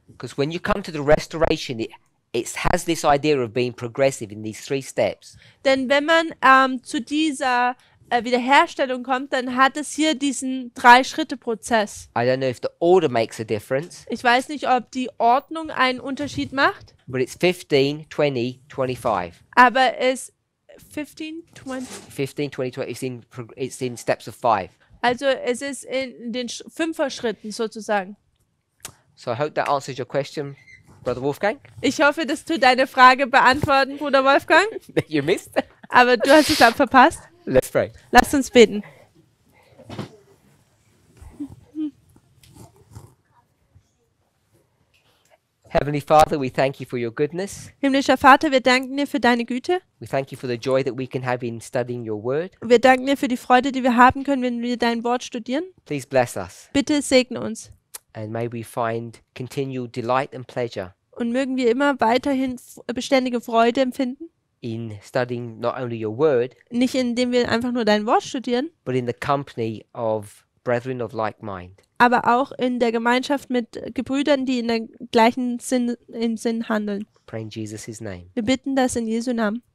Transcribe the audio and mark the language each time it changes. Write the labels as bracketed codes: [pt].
[en] Because when you come to the restoration, it has this idea of being progressive in these 3 steps. [de] Denn wenn man zu dieser Wiederherstellung kommt, dann hat es hier diesen 3-Schritte-Prozess. [en] I don't know if the order makes a difference, [de] Ich weiß nicht, ob die Ordnung einen Unterschied macht, [en] but it's 15, 20, 25. [de] aber es 15, 20. [en] 15, 20, 20, it's in steps of 5. [de] Also es ist in den 5er-Schritten sozusagen. [en] So I hope that answers your question, Brother Wolfgang. [de] Ich hoffe, dass du deine Frage beantworten, Bruder Wolfgang. [en] That you missed. [de] Aber du hast es verpasst. [en] Let's pray. [de] Lasst uns beten. [en] Heavenly Father, we thank you for your goodness. [de] Himmlischer Vater, wir danken dir für deine Güte. [en] We thank you for the joy that we can have in studying your word. [de] Wir danken dir für die Freude, die wir haben können, wenn wir dein Wort studieren. [en] Please bless us, [de] Bitte segne uns. [en] and may we find continual delight and pleasure [de] Und mögen wir immer weiterhin beständige Freude empfinden. [en] in studying not only your word, [de] Nicht indem wir einfach nur dein Wort studieren, [en] but in the company of brethren of like mind. [de] aber auch in der Gemeinschaft mit Gebrüdern, die in der gleichen Sinn handeln. [en] Pray in Jesus' name. [de] Wir bitten das in Jesu Namen.